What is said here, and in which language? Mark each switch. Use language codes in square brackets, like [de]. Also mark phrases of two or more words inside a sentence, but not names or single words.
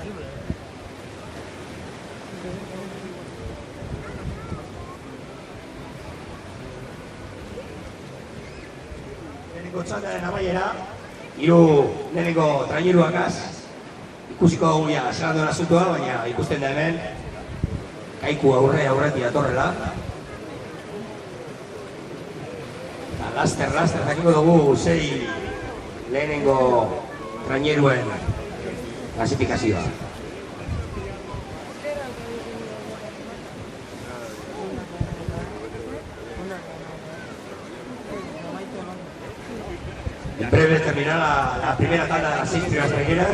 [eu] Lehenengo txandaren amaiera, lehenengo traineruakaz, ikusiko dugu ja, zelan duen asuntua, baina ikusten da hemen, Kaiku aurretik datorrela. Laster, jakiko dugu zei lehenengo traineruen klasifikazioa. [es] En breve terminará la primera tanda de las 6 primeras traineras.